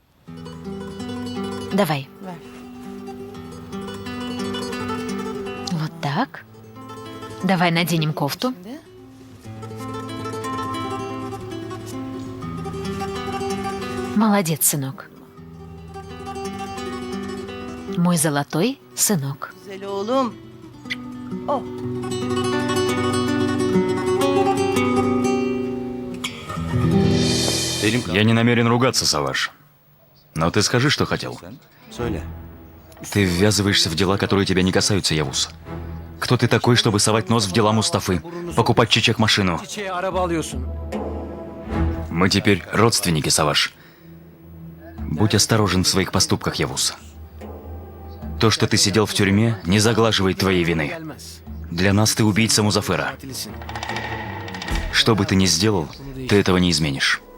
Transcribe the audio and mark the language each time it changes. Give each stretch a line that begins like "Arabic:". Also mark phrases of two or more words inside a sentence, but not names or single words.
Russian: Давай. Вот так. Давай наденем кофту. Молодец, сынок. Мой золотой сынок.
Turkish: Güzel oğlum. Oh.
Russian: Я не намерен ругаться, Саваш. Но ты скажи, что хотел.
Turkish: Söyle.
Russian: Ты ввязываешься в дела, которые тебя не касаются, Явуз. Кто ты такой, чтобы совать нос в дела Мустафы, покупать чечек машину?
Turkish: Çiçeğe araba alıyorsun.
Russian: Мы теперь родственники, Саваш. Будь осторожен в своих поступках, Явуз. То, что ты сидел в тюрьме, не заглаживает твоей вины.
Turkish: Gelmez.
Russian: Для нас ты убийца Музафера.
Turkish: Katilisin.
Russian: Что бы ты ни сделал, ты этого не изменишь.